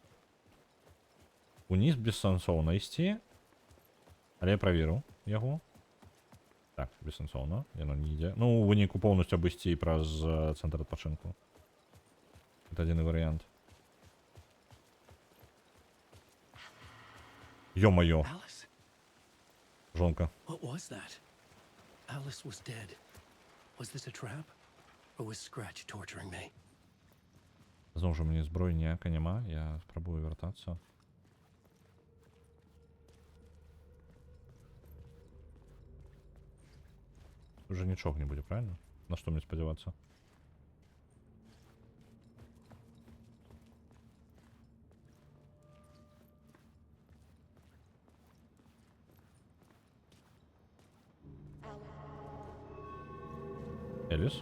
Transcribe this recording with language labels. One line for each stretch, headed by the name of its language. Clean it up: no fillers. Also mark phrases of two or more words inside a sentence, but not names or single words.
Belarusian: Уніз бессэнсоўна ісці. Але я праверыў яго. Так, бессэнсоўна, яно не ідзе. Ну, у выніку поўнасцю абысці праз цэнтр адпачынку. Гэта адзіны варыянт. Ё-маё.
English: Alice?
Belarusian: Жонка.
English: What was that? Alice was dead. Was this a trap? Or was Scratch torturing me?
Belarusian: Зноў жа, мне зброі ніяка няма. Я спрабую вяртацца. Уже нічога не будзе, правильно? На што мне спадзявацца? Эліс?